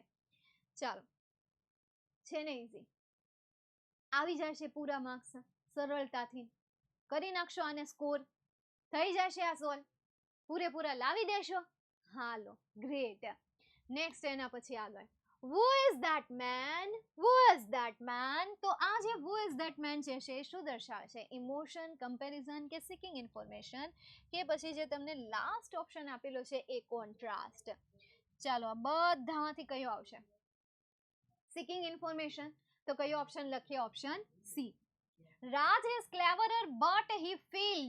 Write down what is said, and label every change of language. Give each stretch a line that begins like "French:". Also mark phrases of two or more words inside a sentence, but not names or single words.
Gujarati: ચાલો છે ને ઈઝી. આવી જશે પૂરા માર્ક્સ સરળતાથી. કરી નાખશો આને સ્કોર. થઈ જશે આ સોલ્વ. પૂરેપૂરા લાવી દેશો. હાલો ગ્રેટ. નેક્સ્ટ એના પછી આગળ
English: who is that man? who is that man?
Gujarati: તો આ જે
English: who is that man
Gujarati: છે શું દર્શાવે છે? ઇમોશન, કમ્પેરિઝન કે
English: seeking information
Gujarati: કે પછી જે તમને લાસ્ટ ઓપ્શન આપેલો છે એ કોન્ટ્રાસ્ટ? ચાલો આ બધામાંથી કયો આવશે?
English: seeking information.
Gujarati: તો કયો ઓપ્શન લખીએ? ઓપ્શન સી.
English: Raj is cleverer but he failed.